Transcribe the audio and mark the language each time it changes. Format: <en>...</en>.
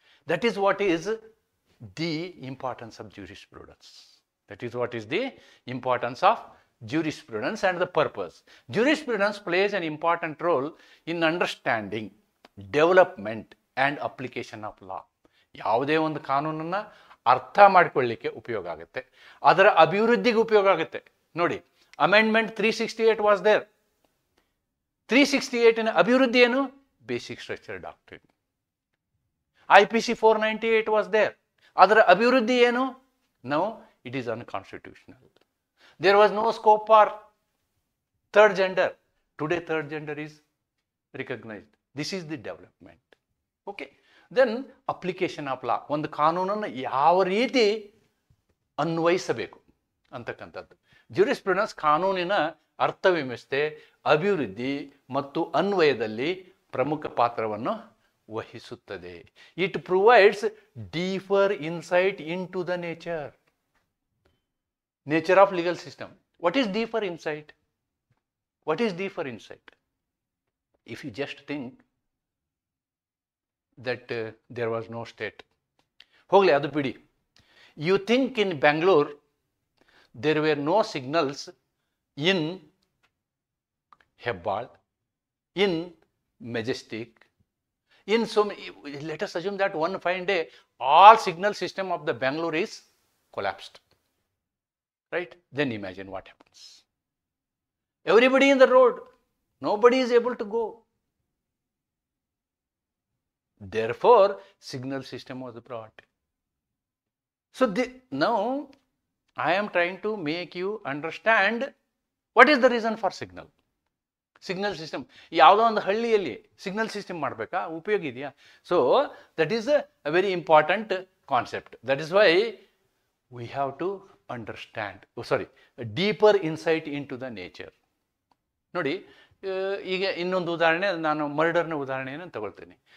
<en>That is what is the importance of jurisprudence. That is what is the importance of jurisprudence and the purpose. Jurisprudence plays an important role in understanding, development and application of law.</en> <kn>ಯಾವುದೇ ಒಂದು ಕಾನೂನನ್ನು ಅರ್ಥ ಮಾಡಿಕೊಳ್ಳಲಿಕ್ಕೆ ಉಪಯೋಗ ಆಗುತ್ತೆ, ಅದರ ಅಭಿವೃದ್ಧಿಗೆ ಉಪಯೋಗ ಆಗುತ್ತೆ. ನೋಡಿ,</kn> <en>Amendment 368 was there.</en> <kn>368 ಅಭಿವೃದ್ಧಿ ಏನು?</kn> <en>Basic structure doctrine. IPC 498 was there.</en> <kn>ಅದರ ಅಭಿವೃದ್ಧಿ ಏನು?</kn> <en>No, it is unconstitutional. There was no scope for third gender. Today third gender is recognised. This is the development. Okay, then application of law.</en> <kn>ಒಂದು ಕಾನೂನನ್ನು ಯಾವ ರೀತಿ ಅನ್ವಯಿಸಬೇಕು ಅಂತಕ್ಕಂಥದ್ದು. Jurisprudence ಕಾನೂನಿನ ಅರ್ಥವ್ಯವಸ್ಥೆ, ಅಭಿವೃದ್ಧಿ ಮತ್ತು ಅನ್ವಯದಲ್ಲಿ ಪ್ರಮುಖ ಪಾತ್ರವನ್ನು ವಹಿಸುತ್ತದೆ.</kn> <en>It provides deeper insight in to the nature of legal system. What is deeper insight? What is deeper insight? If you just think that there was no state.</en> <kn>ಹೋಗಲಿ, ಅದು ಬಿಡಿ.</kn> <en>You think in Bangalore there were no signals in Hebbal, in Majestic, in so many. Let us assume that one fine day all signal system of the Bangalore is collapsed. Right? Then imagine what happens. Everybody in the road, nobody is able to go. Therefore, signal system was brought. So now I am trying to make you understand what is the reason for signal. Signal system.</en> <kn>ಯಾವುದೋ ಒಂದು ಹಳ್ಳಿಯಲ್ಲಿ signal system ಮಾಡಬೇಕಾ? ಉಪಯೋಗ ಇದೆಯಾ?</kn> <en>So that is a very important concept. That is why we have to understand, deeper insight in to the nature.</en> <kn>ನೋಡಿ, ಈಗ ಇನ್ನೊಂದು ಉದಾಹರಣೆ, ನಾನು ಮರ್ಡರ್ನ ಉದಾಹರಣೆಯನ್ನು ತಗೊಳ್ತೀನಿ.</kn>